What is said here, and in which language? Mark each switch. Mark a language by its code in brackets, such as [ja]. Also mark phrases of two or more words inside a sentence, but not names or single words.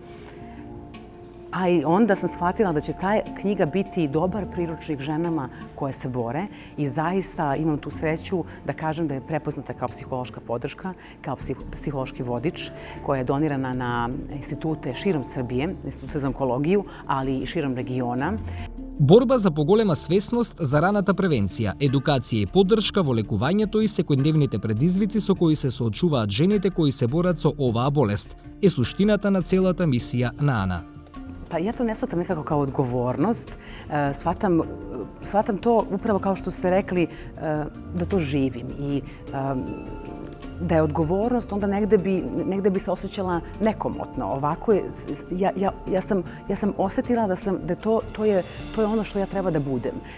[sr] A i onda sam shvatila da će ta knjiga biti dobar priručnik ženama koje se bore i zaista imam tu sreću da kažem da je prepoznata kao psihološka podrška, kao psihološki vodič koja je donirana na institute širom Srbije, institute za onkologiju, ali i širom regiona. [mk] Борба за поголема свесност за раната превенција, едукација и поддршка во лекувањето и секојдневните предизвици со кои се соочуваат жените кои се борат со оваа болест е суштината на целата мисија на Ана. [sr] Pa ja to ne shvatam nekako kao odgovornost, shvatam to upravo kao što ste rekli da to živim i da je odgovornost, onda negde bi se osjećala nekomotno. Ovako je, ja sam osjetila da to je ono što ja treba da budem.